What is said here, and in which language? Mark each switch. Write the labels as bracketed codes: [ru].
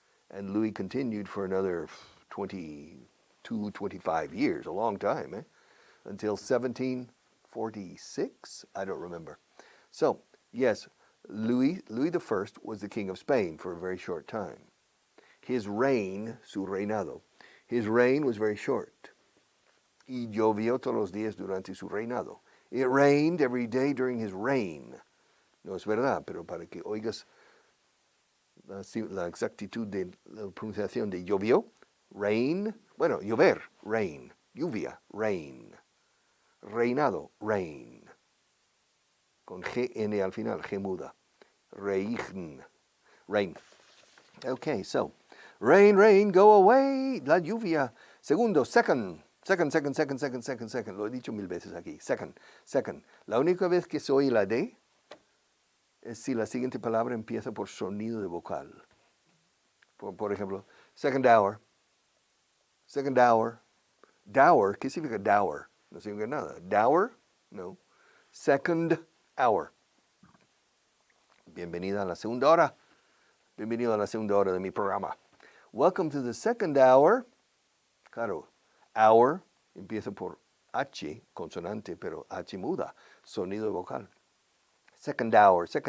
[en] And Louis continued for another 22, 25 years, a long time, until 1746, I don't remember. So, yes, Louis I was the king of Spain for a very short time. His reign, [es] su reinado, [en] his reign was very short. [es] Y llovió todos los días durante su reinado. [en] It rained every day during his reign. [es] No es verdad, pero para que oigas la exactitud de la pronunciación de llovió, rain, bueno, llover, rain, lluvia, rain, reinado, rain, con G-N al final, G muda, reign, rain. [en] Okay, so, rain, go away, [es] la lluvia. Segundo, second. Lo he dicho 1000 veces aquí. [en] Second. [es] La única vez que se oye la D es si la siguiente palabra empieza por sonido de vocal. Por ejemplo, [en] second hour. [es] Dower, ¿qué significa dower? No significa nada. Dower, no. [en] Second hour. [es] Bienvenida a la segunda hora. Bienvenido a la segunda hora de mi programa. [en] Welcome to the second hour. [es] Claro, hour empieza por H, consonante, pero H muda, sonido vocal. [en] Second hour.